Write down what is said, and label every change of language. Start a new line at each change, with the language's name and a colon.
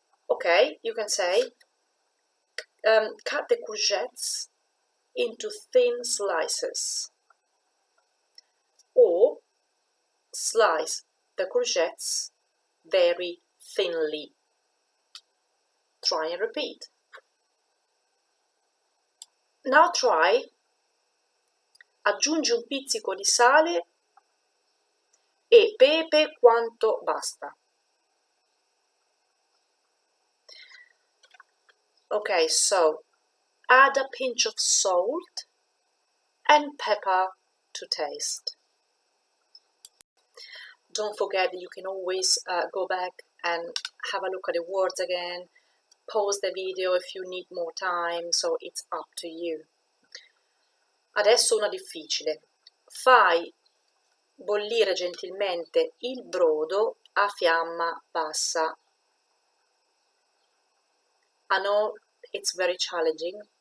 English: Okay, you can say cut the courgettes into thin slices, or slice the courgettes very thinly. Try and repeat. Now try,
Italian: aggiungi un pizzico di sale e pepe quanto basta.
English: Okay, so add a pinch of salt and pepper to taste. Don't forget that you can always go back and have a look at the words again, pause the video if you need more time, so it's up to you.
Italian: Adesso una difficile. Fai bollire gentilmente il brodo a fiamma bassa.
English: I know it's very challenging.